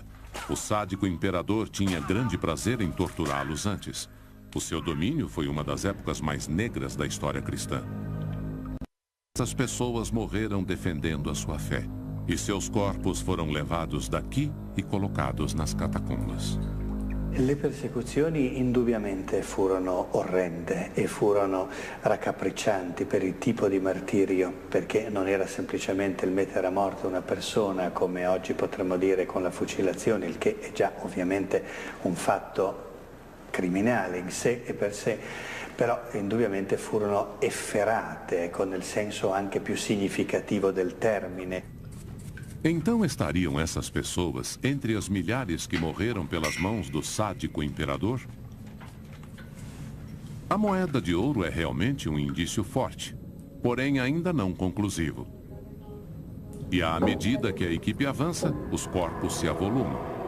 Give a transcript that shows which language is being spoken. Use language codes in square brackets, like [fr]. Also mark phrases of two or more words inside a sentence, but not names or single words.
[pt] O sádico imperador tinha grande prazer em torturá-los antes. O seu domínio foi uma das épocas mais negras da história cristã. Essas pessoas morreram defendendo a sua fé, e seus corpos foram levados daqui e colocados nas catacumbas. [it] Le persecuzioni indubbiamente furono orrende e furono raccapriccianti per il tipo di martirio, perché non era semplicemente il mettere a morte una persona come oggi potremmo dire con la fucilazione, il che è già ovviamente un fatto criminale in sé e per sé, però indubbiamente furono efferate, nel senso anche più significativo del termine. [pt] Então estariam essas pessoas entre as milhares que morreram pelas mãos do sádico imperador? A moeda de ouro é realmente um indício forte, porém ainda não conclusivo. E à medida que a equipe avança, os corpos se avolumam.